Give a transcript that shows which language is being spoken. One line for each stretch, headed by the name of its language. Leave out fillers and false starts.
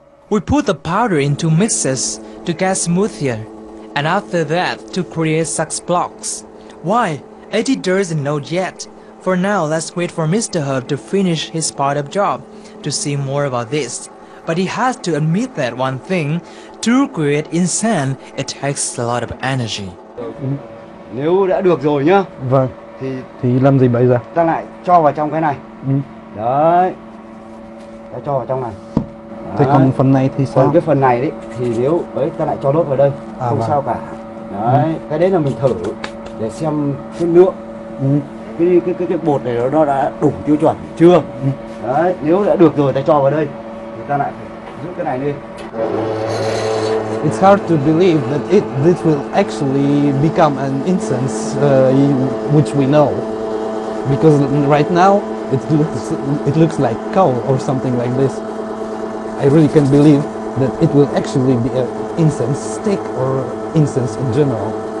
English: We put the powder into mixers to get smoother, and after that to create such blocks. Why? Eddie doesn't know yet. For now, let's wait for Mr. Herb to finish his part of job to see more about this. But he has to admit that one thing, to create incense, it takes a lot of energy.
Vietnamese: Nếu đã được rồi nhá. Vâng. Thì làm gì bây giờ? Ta lại cho vào trong cái này. Đấy. Ta cho vào trong này. Thế còn phần này thì sao? Còn cái phần này đấy thì nếu đấy ta lại cho nốt vào đây, không vâng. sao cả. Đấy, cái đấy là mình thử để xem cái lượng cái bột này nó đã đủ tiêu chuẩn chưa. Đấy, nếu đã được rồi ta cho vào đây thì ta lại phải giữ cái này lên.
English: It's hard to believe that this will actually become an incense, which we know, because right now it looks like coal or something like this. I really can't believe that it will actually be an incense stick or incense in general.